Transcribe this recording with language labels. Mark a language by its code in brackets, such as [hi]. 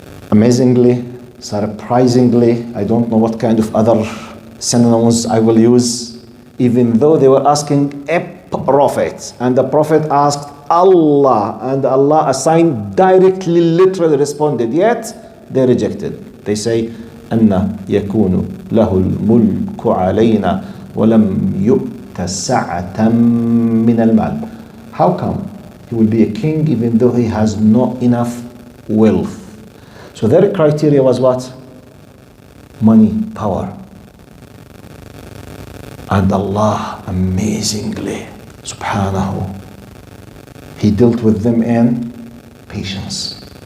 [en] Amazingly, surprisingly, I don't know what kind of other synonyms I will use, even though they were asking a prophet, and the prophet asked Allah, and Allah assigned directly, literally responded, yet they rejected. They say, [ar] أَنَّ يَكُونُ لَهُ الْمُلْكُ عَلَيْنَا وَلَمْ يُؤْتَ سَعَةً مِّنَ الْمَالِ. [en] How come he will be a king even though he has not enough wealth? So their criteria was what? Money, power. And Allah, amazingly, subhanahu, He dealt with them in patience.